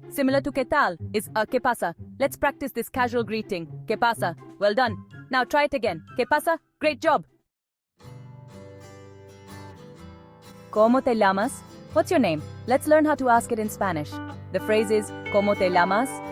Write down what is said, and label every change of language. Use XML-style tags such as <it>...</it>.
<en>Similar to</en> <es>¿qué tal</es> <en>is</en> <es>¿qué pasa?</es> <en>Let's practice this casual greeting.</en> <es>¿Qué pasa?</es> <en>Well done. Now try it again. ¿Qué pasa? Great job.</en> <es>¿Cómo te llamas?</es> <en>What's your name? Let's learn how to ask it in Spanish. The phrase is</en> <es>¿Cómo te llamas?</es>